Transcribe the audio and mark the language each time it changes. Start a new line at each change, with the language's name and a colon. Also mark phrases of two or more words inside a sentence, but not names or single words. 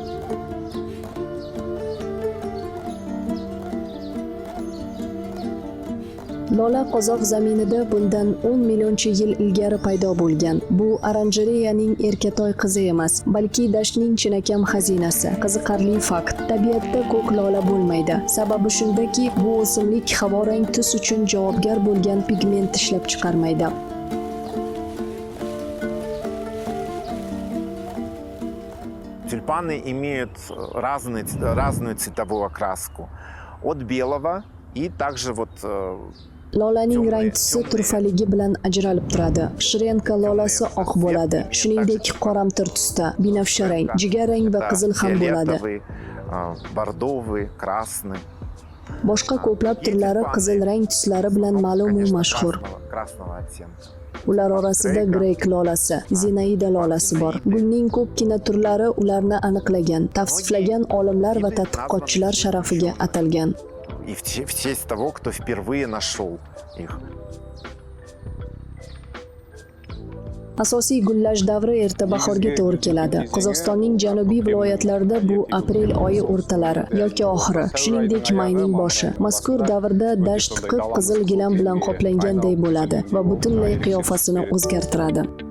Uzbek: Lola qozoq zaminida bundan 10 millioncha yil ilgari paydo bo'lgan. Bu oranjereyaning erkatoy qizi emas, balki dashtning chinakam xazinasi. Qiziqarli fakt: tabiatda ko'k lola bo'lmaydi. Sababi shundaki, bu o'simlik havorang tus uchun javobgar bo'lgan pigment ishlab chiqarmaydi.
Russian: Тюльпаны имеют разную цветовую окраску. От белого и также вот
Uzbek: Lolaning rang tusi turfaligi bilan ajralib turadi. Shrenka lolasi oq bo'ladi, shuningdek qoramtir tusda, binafsha rang, jigar rang va qizil ham bo'ladi.
Russian: Бордовый, красный.
Uzbek: Boshqa ko'plab turlari qizil rang tuslari bilan ma'lum va mashhur. Ular orasida Grek lolasi, Zinaida lolasi bor. Gulning ko'pgina turlari ularni aniqlagan, tavsiflagan olimlar va tadqiqotchilar sharafiga atalgan.
Russian: И в честь того, кто впервые нашел их.
Uzbek: Asosiy gullash davri erta bahorga to'g'ri keladi. Qozog'istonning janubiy viloyatlarida bu aprel oyi o'rtalari yoki oxiri, shuningdek mayning boshi. Mazkur davrda dasht qip-qizil gilam bilan qoplanganday bo'ladi va butunlay qiyofasini o'zgartiradi.